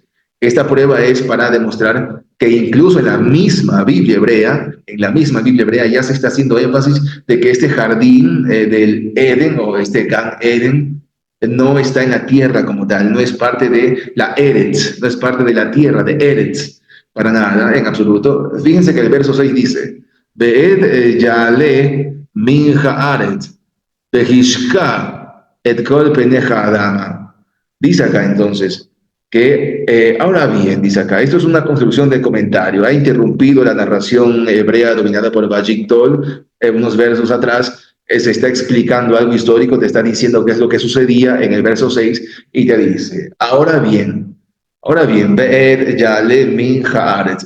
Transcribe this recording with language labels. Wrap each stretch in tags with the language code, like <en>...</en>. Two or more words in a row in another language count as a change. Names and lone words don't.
<es>Esta prueba es para demostrar que incluso en la misma Biblia hebrea ya se está haciendo énfasis de que este jardín del Edén o este Gan Eden no está en la tierra como tal, no es parte de la Eretz, no es parte de la tierra de Eretz, para nada, en absoluto. Fíjense que el verso 6 dice,</es> <he>ואד יעלה מן הארץ והשקה את כל פני האדמה.</he> <es>Dice acá entonces que, ahora bien, dice acá, esto es una construcción de comentario. Ha interrumpido la narración hebrea dominada por Vajik Tol unos versos atrás. Se está explicando algo histórico, te está diciendo qué es lo que sucedía en el verso 6 y te dice, ahora bien,</es> <he>ואד יעלה מן הארץ.</he>